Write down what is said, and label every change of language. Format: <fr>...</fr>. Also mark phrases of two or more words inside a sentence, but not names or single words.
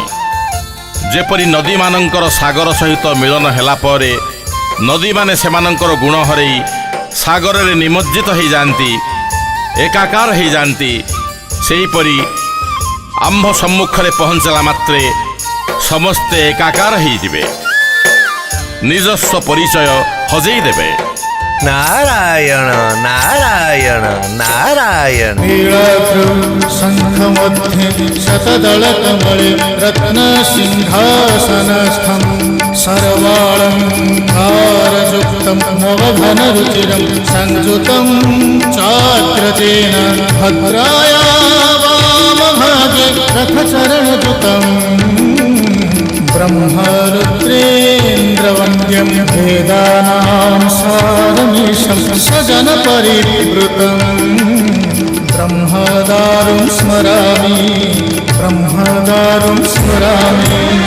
<or>ଯେପରି ନଦୀମାନଙ୍କର ସାଗର ସହିତ ମିଳନ ହେଲା ପରେ ନଦୀମାନେ ସେମାନଙ୍କର ଗୁଣ ହରାଇ ସାଗରରେ ନିମଜ୍ଜିତ ହୋଇଯାଆନ୍ତି, ଏକାକାର ହୋଇଯାଆନ୍ତି, ସେହିପରି ଆମ୍ଭ ସମ୍ମୁଖରେ ପହଞ୍ଚିଲା ମାତ୍ରେ ସମସ୍ତେ ଏକାକାର ହୋଇଯିବେ, ନିଜସ୍ୱ ପରିଚୟ ହଜେଇ ଦେବେ। ନାରାୟଣ ନାରାୟଣ ନାରାୟଣ।</or> <sa>नीलाद्रौ शङ्खमध्ये शतदलकमले रत्नसिंहासनस्थं सर्वालङ्कारयुक्तं नवघनरुचिरं संयुतं चाग्रजेन भद्राया वामभागे रथचरणयुतम् ब्रह्मरुद्रेन्द्रवन्द्यं वेदानां सारमीशं सजनपरिवृतं ब्रह्मदारुं स्मरामि ब्रह्मदारुं स्मरामि।</sa>